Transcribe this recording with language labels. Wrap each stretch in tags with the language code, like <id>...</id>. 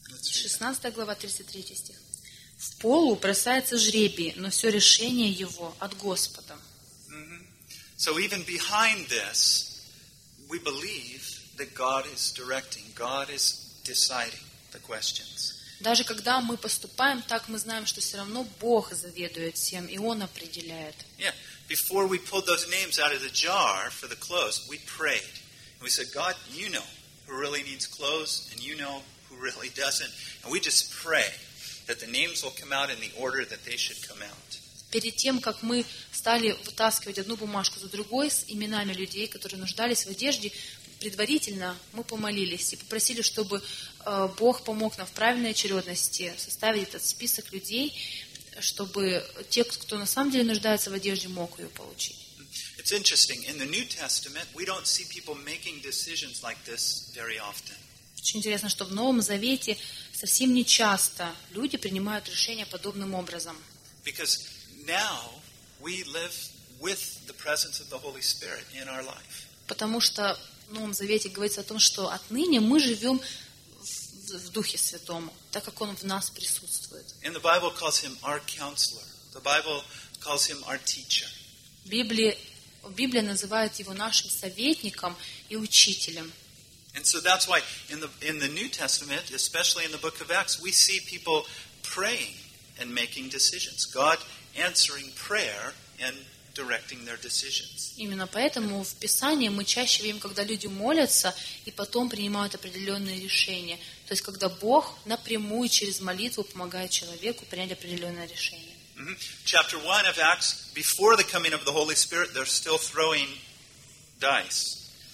<ru>Шестнадцатая глава, 33 стих. В полу бросается жребий, но все решение его от Господа. Mm-hmm.</ru> <en>So even behind this, we believe that God is directing, God is deciding the questions.</en> <ru>Даже когда мы поступаем так, мы знаем, что все равно Бог заведует всем, и Он определяет. Yeah.</ru> <en>Before we pulled those names out of the jar for the clothes, we prayed. We said, God, you know who really needs clothes, and you know who really doesn't. And we just pray that the names will come out in the order that they should come out.</en> <ru>Перед тем, как мы стали вытаскивать одну бумажку за другой с именами людей, которые нуждались в одежде, предварительно мы помолились и попросили, чтобы Бог помог нам в правильной очередности составить этот список людей, чтобы те, кто на самом деле нуждается в одежде, мог ее получить.</ru> <en>It's interesting. In the New Testament, we don't see people making decisions like this very often.</en> <ru>Очень интересно, что в Новом Завете совсем не часто люди принимают решения подобным образом.</ru> <en>Because now we live with the presence of the Holy Spirit in our life.</en> <ru>Потому что в Новом Завете говорится о том, что отныне мы живем в Духе Святом, так как Он в нас присутствует.</ru> <en>And the Bible calls him our counselor. The Bible calls him our teacher.</en> <ru>Библия называет его нашим советником и учителем.</ru> <en>And so that's why in the New Testament, especially in the book of Acts, we see people praying and making decisions. God answering prayer and directing their decisions.</en> <ru>Именно поэтому в Писании мы чаще видим, когда люди молятся и потом принимают определенные решения. То есть, когда Бог напрямую через молитву помогает человеку принять определенное решение. Mm-hmm.</ru> <en>Chapter 1 of Acts, before the coming of the Holy Spirit, they're still throwing dice.</en>